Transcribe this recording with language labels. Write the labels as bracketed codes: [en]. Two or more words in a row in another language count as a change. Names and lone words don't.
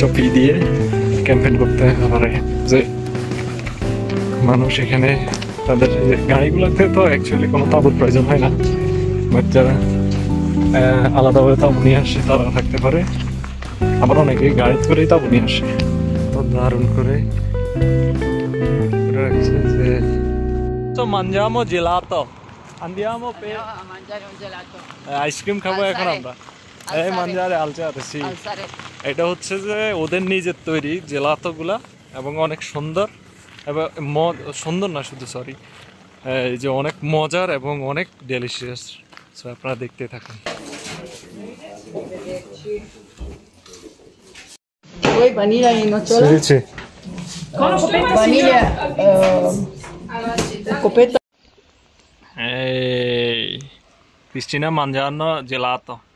[bn] ফি দিয়ে ক্যাম্পেইন করতে পারে, যে মানুষ এখানে তাদের গাড়িগুলোতে তো অ্যাকচুয়ালি কোনো তাঁবুর প্রয়োজন হয় না, বাট যারা আলাদাভাবে তাঁবু নিয়ে আসে তারা থাকতে পারে। আবার অনেকে গাড়ি করেই তাঁবু নিয়ে আসে। তো দারুণ করে রাখছে যে তো [it] mangiamo gelato, andiamo per A mangiare un gelato. [bn] আইসক্রিম খাবো এখন আমরা। এই [it] mangiare alzare sì, Alzare. [bn] এটা হচ্ছে যে ওদের নিজের তৈরি জেলাতোগুলা এবং অনেক সুন্দর, এবং সুন্দর না শুধু, সরি, এই যে অনেক মজার এবং অনেক ডেলিশিয়াস। সো আপনারা দেখতে থাকুন। [it] Poi vaniglia in nocciola. Vaniglia copetta. Ehi, Cristina mangiando gelato.